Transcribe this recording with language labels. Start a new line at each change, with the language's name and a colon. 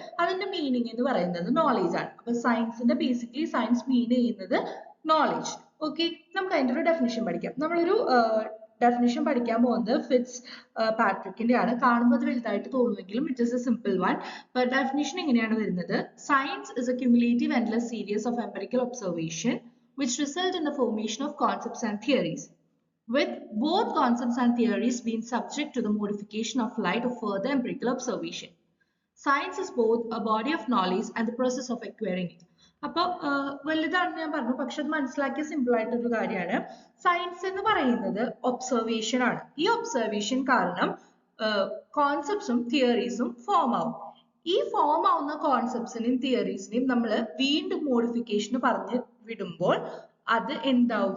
Malayalam: അതിന്റെ മീനിങ് എന്ന് പറയുന്നത് നോളേജ് ആണ്. അപ്പൊ സയൻസിന്റെ ബേസിക്കലി സയൻസ് മീൻ ചെയ്യുന്നത് നോളേജ്. ഓക്കെ, നമുക്ക് അതിന്റെ ഒരു ഡെഫിനേഷൻ പഠിക്കാം. നമ്മളൊരു ഡെഫിനേഷൻ പഠിക്കാൻ പോകുന്നത് ഫിറ്റ്സ് പാട്രിക്കിന്റെ ആണ്. കാണുമ്പോൾ അത് വലുതായിട്ട് തോന്നുമെങ്കിലും
English: It is a simple one.
Malayalam: Definition എങ്ങനെയാണ് വരുന്നത്?
English: Science is a cumulative endless series of empirical observation which result in the formation of concepts and theories, with both concepts and theories being subject to the modification of light of further empirical observation. Science is both a body of knowledge and the process of acquiring it.
Malayalam: അപ്പോൾ വലുതാണെന്ന് ഞാൻ പറഞ്ഞു, പക്ഷെ അത് മനസ്സിലാക്കിയ simple ആയിട്ടൊരു കാര്യമാണ്. Science എന്ന് പറയുന്നത് ഒബ്സർവേഷൻ ആണ്. ഈ ഒബ്സർവേഷൻ കാരണം കോൺസെപ്റ്റ്സും തിയറീസും ഫോം ആവും. ഈ ഫോം ആവുന്ന കോൺസെപ്റ്റ്സിനെയും തിയറീസിനെയും നമ്മൾ വീണ്ടും മോഡിഫിക്കേഷന് പറഞ്ഞു വിടുമ്പോൾ അത് എന്താവും?